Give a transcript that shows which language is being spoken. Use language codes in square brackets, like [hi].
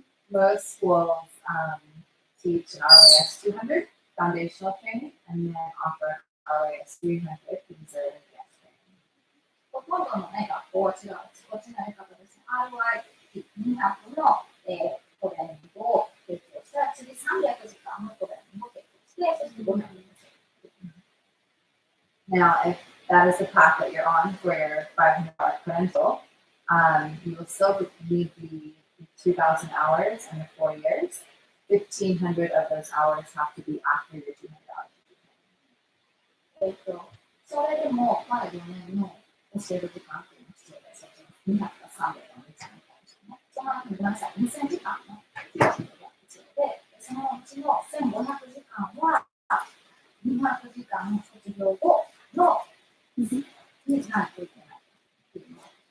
[en] most schools teach an RYS 200 foundational training and then offer RYS 300 considered advanced training. [ja] ほとんどのね、学校は違う。こっちのやり方ですね。 RYT200 の、トレーニングを提供したら、次300時間のトレーニングを提供して、そして500時間。 [en] Now, if that is the path that you're on for your 500-hour credential, you will still need the 2,000 hours in the 4 years. 1,500 of those hours have to be after your 200 hours. [ja] それでも、まだ4年の教える時間っていうのが必要です。200か300の時間に対してね。その間ごめんなさい、2000時間のティーチングが必要で、そのうちの1500時間は200時間卒業後のにしないといけないっていうの。